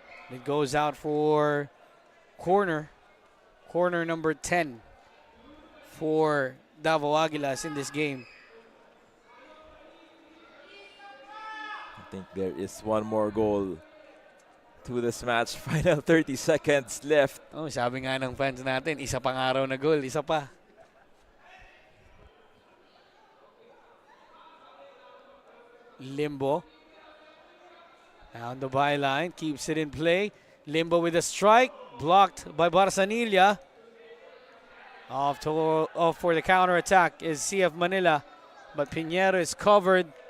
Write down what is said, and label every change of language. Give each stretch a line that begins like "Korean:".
English: It goes out for corner number 10 for Davao Aguilas in this game. I think there is one more goal to this match. Final 30 seconds left.
Filipino: Oh, sabi nga ng fans natin, isa pang araw na goal, isa pa.
English: Limbo down the byline, keeps it in play. Limbo with a strike, blocked by Barsanilla. Off for the counter attack is CF Manila, but Pinheiro is covered.